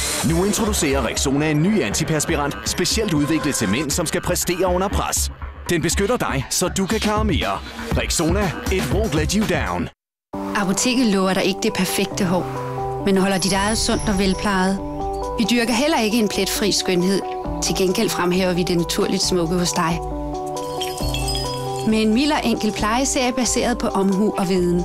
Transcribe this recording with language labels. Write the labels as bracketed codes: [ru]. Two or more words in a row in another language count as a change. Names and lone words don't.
[da] Nu introducerer Rexona en ny antiperspirant, specielt udviklet til mænd, som skal præstere under pres. Den beskytter dig, så du kan klare mere. [en] Rexona, it won't let you down. [da] Apoteket lover dig ikke det perfekte hår, men holder dit eget sundt og velplejet. Vi dyrker heller ikke en pletfri skønhed. Til gengæld fremhæver vi det naturligt smukke hos dig. Med en mild og enkel plejeserie baseret på omhu og viden.